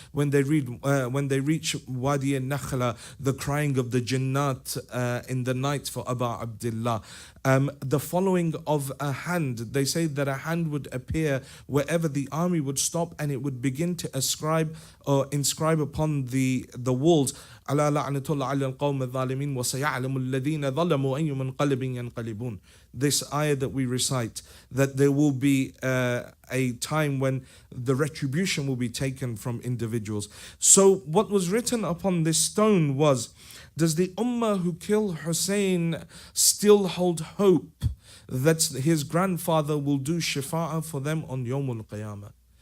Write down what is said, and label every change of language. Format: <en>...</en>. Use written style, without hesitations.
<en>When they reach Wadi al-Nakhla, the crying of the Jannat in the night for Abu Abdullah. The following of a hand. They say that a hand would appear wherever the army would stop, and it would begin to inscribe upon the walls.</en> <ar>ألا لعنة الله على القوم الظالمين وسيعلم الذين ظلموا أي منقلب ينقلبون.</ar> <en>This ayah that we recite, that there will be a time when the retribution will be taken from individuals. So what was written upon this stone was, does the ummah who killed Hussein still hold hope that his grandfather will do shafa'ah for them on Yawmul Qiyamah?</en>